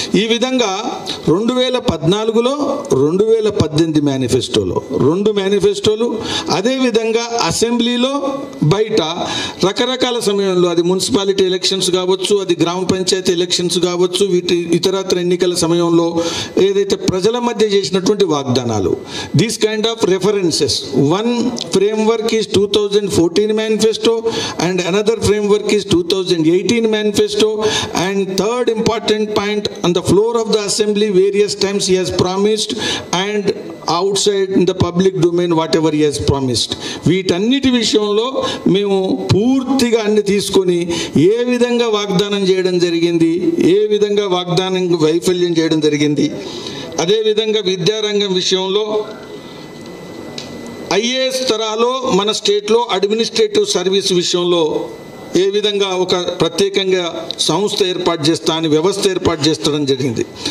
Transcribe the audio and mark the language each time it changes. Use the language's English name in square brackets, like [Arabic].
[Telugu] ఈ విధంగా 2014లో 2018 మేనిఫెస్టోలో 2 మేనిఫెస్టోలు, అదేవిధంగా అసెంబ్లీలో బయట రకరకాల సమయంలో, అది మున్సిపాలిటీ ఎలక్షన్స్ కావచ్చు, అది గ్రామ పంచాయతీ ఎలక్షన్స్ కావచ్చు, వీటి ఇతరత్ర ఎన్నికల సమయంలో ఏదైతే ప్రజల మధ్య చేసినటువంటి వాగ్దానాలు, [English] These kind of references. [Telugu] 1 [English] framework is 2014 manifesto, and another framework is 2018 manifesto. And third important point, on the floor of the assembly various times he has promised, and outside in the public domain whatever he has promised. [Telugu] వీటన్నిటి విషయంలో మేము పూర్తిగా అన్ని తీసుకొని ఏ విధంగా వాగ్దానం చేయడం జరిగింది, ఏ విధంగా వాగ్దానం వైఫల్యం చేయడం జరిగింది. అదేవిధంగా విద్యారంగం విషయంలో ఐఏఎస్ తరహాలో మన స్టేట్లో అడ్మినిస్ట్రేటివ్ సర్వీస్ విషయంలో ఏ విధంగా ఒక ప్రత్యేకంగా సంస్థ ఏర్పాటు చేస్తా అని వ్యవస్థ ఏర్పాటు చేస్తడం జరిగింది.